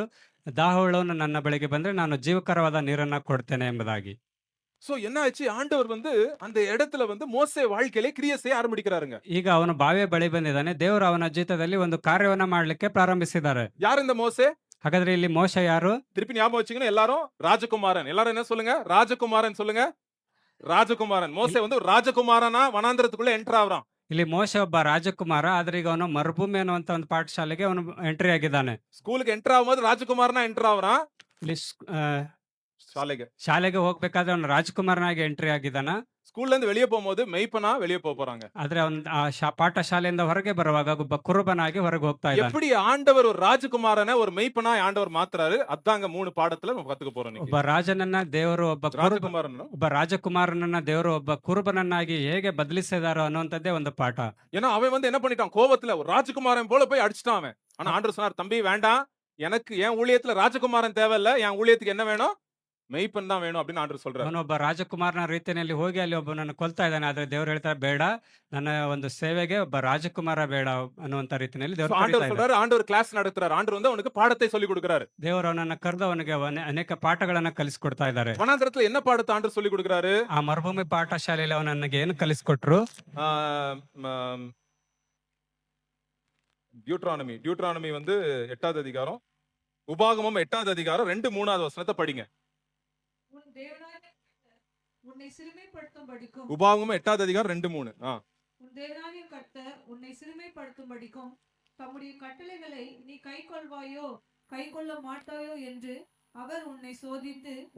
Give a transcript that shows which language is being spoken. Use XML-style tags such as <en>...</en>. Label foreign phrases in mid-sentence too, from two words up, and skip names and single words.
<kn>ದಾಹವುಳ್ಳವನು ನನ್ನ ಬಳಿಗೆ ಬಂದ್ರೆ ನಾನು ಜೀವಕರವಾದ ನೀರನ್ನ ಕೊಡ್ತೇನೆ ಎಂಬುದಾಗಿ.</kn> <ta>சோ என்ன ஆச்சு? ஆண்டவர் வந்து அந்த இடத்துல வந்து மோசே வாழ்க்கையிலே கிரியை செய்ய ஆரம்பிக்கிறாருங்க.</ta> <kn>ಈಗ ಅವನು ಬಾವಿಯ ಬಳಿ ಬಂದಿದ್ದಾನೆ. ದೇವರು ಅವನ ಜೀವಿತದಲ್ಲಿ ಒಂದು ಕಾರ್ಯವನ್ನ ಮಾಡ್ಲಿಕ್ಕೆ ಪ್ರಾರಂಭಿಸಿದ್ದಾರೆ.</kn> <ta>யார் இந்த மோசே?</ta> <kn>ಹಾಗಾದ್ರೆ ಇಲ್ಲಿ ಮೋಶ ಯಾರು?</kn> <ta>திருப்பி ஞாபகம் வச்சுக்கணும் எல்லாரும். ராஜகுமாரன். எல்லாரும் என்ன சொல்லுங்க? ராஜகுமாரன் சொல்லுங்க. ராஜகுமாரன். மோசே வந்து ஒரு ராஜகுமாரனா வனாந்தரத்துக்குள்ள என்டர் ஆகுறான்.</ta> <kn>ಇಲ್ಲಿ ಮೋಶ ಒಬ್ಬ ರಾಜಕುಮಾರ. ಆದ್ರೆ ಈಗ ಅವನು ಮರುಭೂಮಿ ಅನ್ನುವಂತ ಒಂದು ಪಾಠಶಾಲೆಗೆ ಅವನು ಎಂಟ್ರಿ ಆಗಿದ್ದಾನೆ.</kn> <ta>ஸ்கூலுக்கு என்டர் ஆகும்போது ராஜகுமாரனா என்டರ್ ஆகுறான்.</ta> <kn>ಇಲ್ಲಿ ಶಾಲೆಗೆ ಶಾಲೆಗೆ ಹೋಗ್ಬೇಕಾದ್ರೆ ಅವನು ರಾಜಕುಮಾರನಾಗಿ ಎಂಟ್ರಿ ಆಗಿದ್ದಾನ.</kn> <ta>ஸ்கூல்ல இருந்து வெளியே போகும்போது மெய்ப்பனா வெளியே போறாங்க.</ta> <kn>ಆದ್ರೆ ಅವನು ಪಾಠಶಾಲೆಯಿಂದ ಹೊರಗೆ ಬರುವಾಗ ಒಬ್ಬ ಕುರುಬನಾಗಿ ಹೊರಗೆ ಹೋಗ್ತಾ ಇದ್ದಾನೆ.</kn> <ta>எப்படி ஆண்டவர் ஒரு ராஜகுமாரனை ஒரு மெய்ப்பனா ஆண்டவர் மாத்துறாரு? அதாங்க 3 பாடத்துல நம்ம கத்துக்க போறோம் இன்னைக்கு.</ta> <kn>ಒಬ್ಬ ರಾಜನನ್ನ ದೇವರು</kn> <ta>ராஜகுமாரன்.</ta> <kn>ಒಬ್ಬ ರಾಜಕುಮಾರನನ್ನ ದೇವರು ಒಬ್ಬ ಕುರುಬನನ್ನಾಗಿ ಹೇಗೆ ಬದಲಿಸಿದಾರೋ ಅನ್ನುವಂಥದ್ದೇ ಒಂದು ಪಾಠ.</kn> <ta>ஏன்னா அவன் வந்து என்ன பண்ணிட்டான்? கோபத்துல ஒரு ராஜகுமாரன் போல போய் அடிச்சிட்டான் அவன். ஆனா ஆண்டவர் சொன்னார், தம்பி வேண்டாம், எனக்கு என் ஊழியத்துல ராஜகுமாரன் தேவையில்ல, என் ஊழியத்துக்கு என்ன வேணும்? மெய்ப்பன் தான் வேணும் அப்படின்னு ஆண்டவர் சொல்றாரு.</ta> <kn>ಅವನೊಬ್ಬ ರಾಜಕುಮಾರನ ರೀತಿಯಲ್ಲಿ ಹೋಗಿ ಅಲ್ಲಿ ಒಬ್ಬನನ್ನು ಕೊಲ್ತಾ ಇದ್ದಾನೆ. ಆದ್ರೆ ದೇವರು ಹೇಳ್ತಾರೆ ಬೇಡ, ನನ್ನ ಒಂದು ಸೇವೆಗೆ ಒಬ್ಬ ರಾಜಕುಮಾರ ಬೇಡ ಅನ್ನುವಂತ ರೀತಿಯಲ್ಲಿ So, ದೇವರು</kn> <ta>ஆண்டவர் சொல்றாரு, ஆண்டவர் கிளாஸ் நடத்துறாரு. ஆண்டவர் வந்து அவனுக்கு பாடத்தை சொல்லி கொடுக்கிறாரு.</ta> <kn>ದೇವರು ಅವನನ್ನ ಕರೆದು ಅವನಿಗೆ ಅನೇಕ ಪಾಠಗಳನ್ನ ಕಲಿಸ್ಕೊಡ್ತಾ ಇದ್ದಾರೆ.</kn> <ta>வனாந்தரத்துல என்ன பாடத்தை ஆண்டவர் சொல்லி கொடுக்கிறாரு?</ta> <kn>ಆ ಮರುಭೂಮಿ ಪಾಠಶಾಲೆಯಲ್ಲಿ ಅವನಿಗೆ ಏನು ಕಲಿಸ್ಕೊಟ್ರು?</kn> <ta>டியூட்ரானமி வந்து 8வது அதிகாரம், உபாகமம் 8வது அதிகாரம் 2-3வது வசனத்தை படிங்க. உன் தேவனாகிய கர்த்தர் உன்னை சிறுமைப்படுத்தும்படிக்கும் உபாகமம் 8வது அதிகாரம் 2-3. உன் தேவனாகிய கர்த்தர் உன்னை சிறுமைப்படுத்தும்படிக்கும் தம்முடைய கட்டளைகளை நீ கைக்கொள்வாயோ கைக்கொள்ள மாட்டாயோ என்று அவர் உன்னை சோதித்து</ta>